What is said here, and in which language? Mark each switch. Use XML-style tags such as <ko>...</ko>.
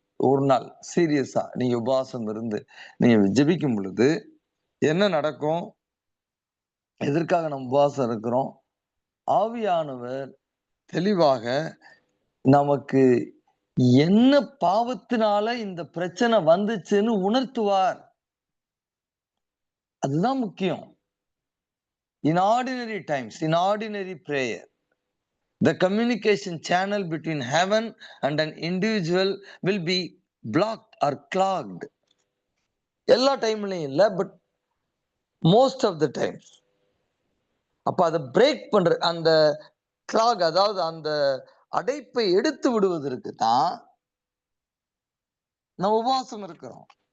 <ta>ஒரு நாள் சீரியஸா நீங்க உபவாசம் இருந்து நீங்க ஜெபிக்கும் பொழுது என்ன நடக்கும்? எதற்காக நம்ம உபவாசம் இருக்கிறோம்? ஆவியானவர் தெளிவாக நமக்கு என்ன பாவத்தினால இந்த பிரச்சனை வந்துச்சுன்னு உணர்த்துவார். அதுதான் முக்கியம்.</ta> <en>In ordinary times, in ordinary prayer, the communication channel between heaven and an individual will be blocked or clogged.</en> <ta>எல்லா டைம்லயும் இல்ல,</ta> <en>But most of the times.</en> <ta>அப்ப அதை பிரேக் பண்ற அந்த கிளாக், அதாவது அந்த அடைப்பை எடுத்து விடுவதற்கு தான் நம்ம உபவாசம் இருக்கிறோம்.</ta>